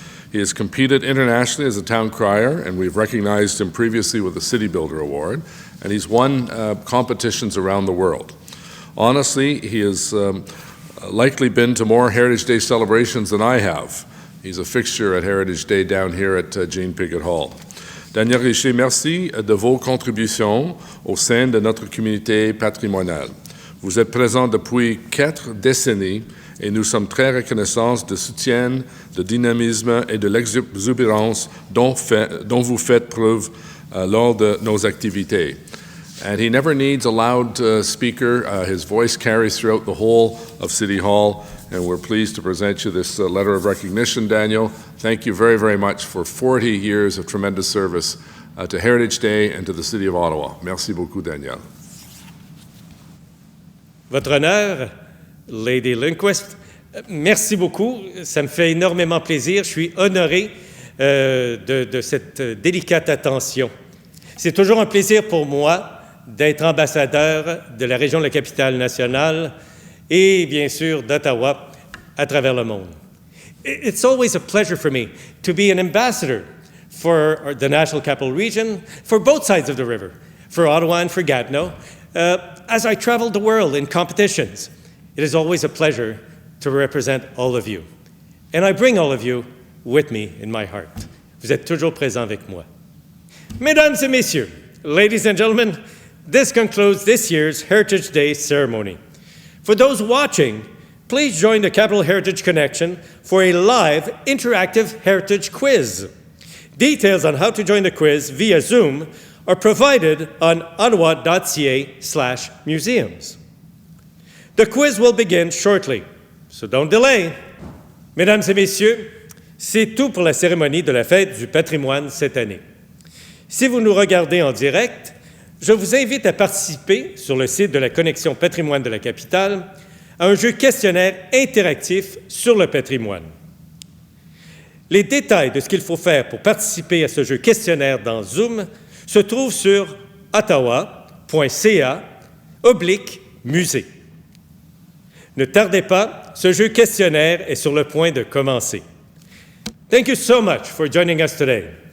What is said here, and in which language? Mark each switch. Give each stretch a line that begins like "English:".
English: He has competed internationally as a town crier, and we've recognized him previously with the City Builder Award, and he's won competitions around the world. Honestly, he has likely been to more Heritage Day celebrations than I have. He's a fixture at Heritage Day down here at Jane Piggott Hall.
French: Daniel Richer, merci de vos contributions au sein de notre communauté patrimoniale. Vous êtes présent depuis 4 décennies et nous sommes très reconnaissants du soutien, de dynamisme et de l'exubérance dont vous faites preuve lors de nos activités.
English: And he never needs a loud speaker. His voice carries throughout the whole of City Hall, and we're pleased to present you this letter of recognition, Daniel. Thank you very, very much for 40 years of tremendous service to Heritage Day and to the City of Ottawa. Merci beaucoup, Daniel.
French: Votre honneur, Lady Lundquist, merci beaucoup. Ça me fait énormément plaisir. Je suis honoré de cette délicate attention. C'est toujours un plaisir pour moi d'être ambassadeur de la région de la Capitale-Nationale et, bien sûr, d'Ottawa à travers le monde.
English: It's always a pleasure for me to be an ambassador for the National Capital Region, for both sides of the river, for Ottawa and for Gatineau. As I travel the world in competitions, it is always a pleasure to represent all of you. And I bring all of you with me in my heart.
French: Vous êtes toujours présents avec moi. Mesdames et messieurs,
English: ladies and gentlemen, this concludes this year's Heritage Day ceremony. For those watching, please join the Capital Heritage Connection for a live interactive heritage quiz. Details on how to join the quiz via Zoom are provided on ottawa.ca/museums. The quiz will begin shortly, so don't delay.
French: Mesdames et messieurs, c'est tout pour la cérémonie de la Fête du patrimoine cette année. Si vous nous regardez en direct, je vous invite à participer sur le site de la Connexion Patrimoine de la Capitale à un jeu questionnaire interactif sur le patrimoine. Les détails de ce qu'il faut faire pour participer à ce jeu questionnaire dans Zoom se trouvent sur ottawa.ca/musée. Ne tardez pas, ce jeu questionnaire est sur le point de commencer.
English: Thank you so much for joining us today.